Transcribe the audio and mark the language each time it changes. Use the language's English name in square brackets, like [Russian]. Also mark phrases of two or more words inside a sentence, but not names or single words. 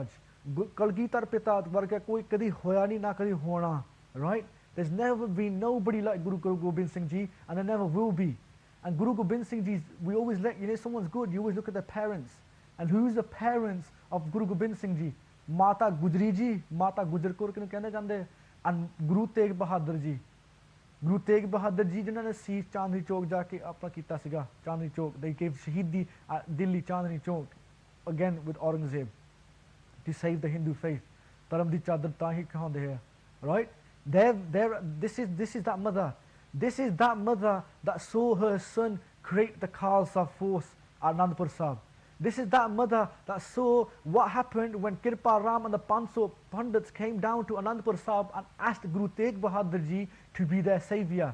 [Punjabi] ਕਲਗੀਧਰ ਪਿਤਾ ਵਰਗਾ ਕੋਈ ਕਦੀ ਹੋਇਆ ਨਹੀਂ ਨਾ ਕਦੀ ਹੋਣਾ, right? [English] There's never been nobody like Guru Gobind Singh Ji, and there never will be. And Guru Gobind Singh Ji, we always let, someone's good, you always look at the parents. And who's the parents of Guru Gobind Singh Ji? Mata Gujri Ji, Mata Gujar Kaur [Punjabi] ਕਿਨੂੰ ਕਹਿਣੇ ਜਾਂਦੇ, [English] and Guru Tegh Bahadur Ji. [Punjabi] Guru Tegh Bahadur Ji ਜਿਨ੍ਹਾਂਨੇ ਸੀਸ ਚਾਂਦਨੀ ਚੌਕ ਜਾਕੇ ਆਪਣਾ ਕੀਤਾ ਸੀਗਾ ਚਾਂਦਨੀ ਚੌਕ, [English] they gave Shaheedi at Delhi Chandni Chowk again with Aurangzeb to save the Hindu faith. [Punjabi] ਧਰਮ ਦੀ ਚਾਦਰ ਤਾਂਹੀ ਖਾਂਦੇ ਹੈ, [English] right? This is that mother. This is that mother that saw her son create the Khalsa force at Anandpur Sahib. This is that mother that saw what happened when Kirpa Ram and the 500 Pandits came down to Anandpur Sahib and asked Guru Tegh Bahadur Ji to be their savior.